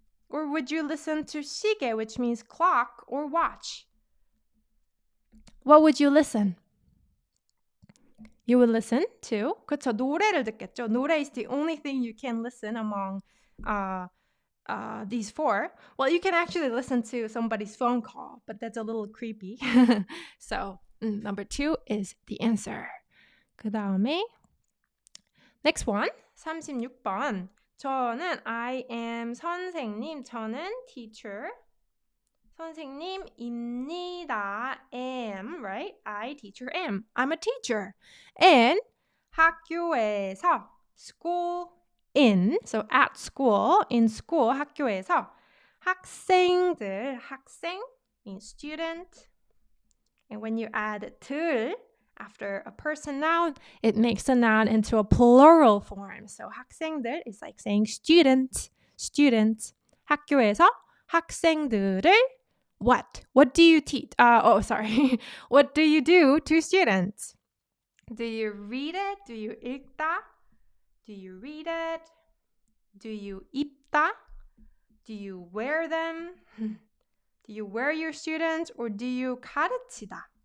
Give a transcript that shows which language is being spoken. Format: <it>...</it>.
<en>Or would you listen to 시계, which means clock or watch? What would you listen? You would listen to,</en> <ko>그렇죠, 노래를 듣겠죠.</ko> <en>노래 is the only thing you can listen among these four. Well, you can actually listen to somebody's phone call, but that's a little creepy. So number 2 is the answer.</en> <ko>그 다음에 next one, 36번. 저는</ko> <en>I am</en> <ko>선생님, 저는 teacher. 선생님입니다.</ko> <en>am, right? I, teacher, am. I'm a teacher. And 학교에서, school, in. So at school, in school, 학교에서. 학생들, 학생 means student. And when you add 들 after a person noun, it makes the noun into a plural form. So 학생들 is like saying student, student.</en> <ko>학교에서 학생들을 what?</ko> <en>What do you teach? What do you do to students? Do you read it? Do you 읽다? Do you read it? Do you 입다? Do you wear them? Do you wear your students? Or do you 가르치다?</en>